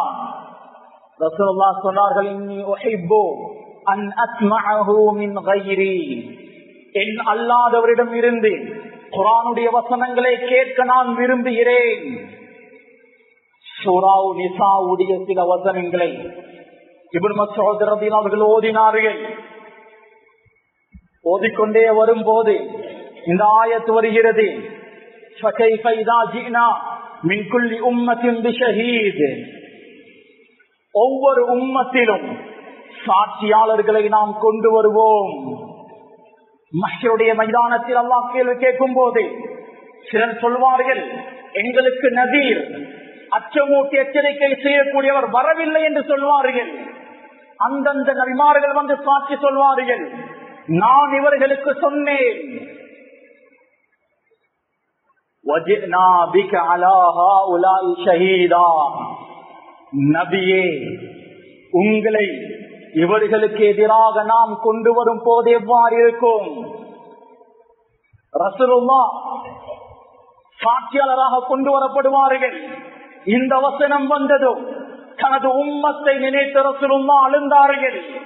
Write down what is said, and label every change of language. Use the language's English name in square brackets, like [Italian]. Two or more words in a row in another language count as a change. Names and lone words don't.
[Tamil] ரசூலுல்லாஹ் சொன்னார்கள், [Arabic] إني أحب أن أسمعه من غيري, [Tamil] என் அல்லாதவரிடம் இருந்து குர்ஆனுடைய வசனங்களை கேட்க நான் விரும்புகிறேன். சூரா நிசாவுடைய சில வசனங்களை இப்னு மஸ்ஊத் [Arabic] رضي الله عنه [Tamil] ஓதினார்கள். ஓதிக்கொண்டே வரும்போது இந்த ஆயத்து வருகிறது, [Arabic] فَكَيْفَ إِذَا جِئْنَا مِنْ كُلِّ أُمَّةٍ بِشَهِيدٍ, [Tamil] ஒவ்வொரு உம்மத்திலும் சாட்சியாளர்களை நாம் கொண்டு வருவோம். மஹ்ஷருடைய மைதானத்தில் அல்லாஹ் கேள்வி கேட்கும் போது சிலர் சொல்வார்கள், எங்களுக்கு நதீர், அச்சமூட்டி எச்சரிக்கை செய்யக்கூடியவர் வரவில்லை என்று சொல்வார்கள். அந்தந்த நபிமார்கள் வந்து சாட்சி சொல்வார்கள், நான் இவர்களுக்கு சொன்னேன். [Arabic] وَجِئْنَا بِكَ عَلَى هَؤُلَاءِ شَهِيدًا, [Tamil] நபியே, உங்களை இவர்களுக்கு எதிராக நாம் கொண்டு வரும் போது எவ்வாறு இருக்கும்? ரசூலுல்லாஹ் சாட்சியாளராக கொண்டு வரப்படுவார்கள். இந்த வசனம் வந்ததும் தனது உம்மத்தை நினைத்து ரசூலுல்லாஹ் அழுந்தார்கள்.